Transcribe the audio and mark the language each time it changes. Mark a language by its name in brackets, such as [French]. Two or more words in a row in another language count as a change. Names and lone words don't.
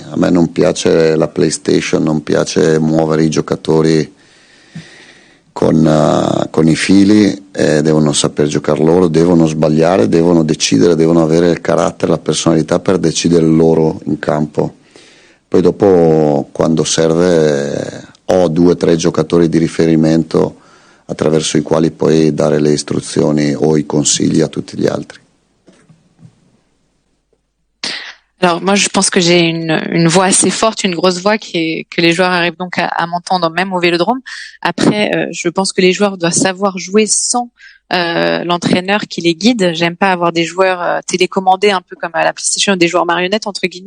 [Italian] A me non piace la PlayStation, non piace muovere i giocatori con i fili, devono saper giocare loro, devono sbagliare, devono decidere, devono avere il carattere, la personalità per decidere loro in campo. Poi dopo, quando serve, ho 2 o 3 giocatori di riferimento attraverso i quali poi dare le istruzioni o i consigli a tutti gli altri. [French] Alors moi je pense que j'ai une voix assez forte, une grosse voix que les joueurs arrivent donc à m'entendre même au Vélodrome. Après je pense que les joueurs doivent savoir jouer sans l'entraîneur qui les guide. J'aime pas avoir des joueurs télécommandés un peu comme à la PlayStation, des joueurs marionnettes entre guillemets.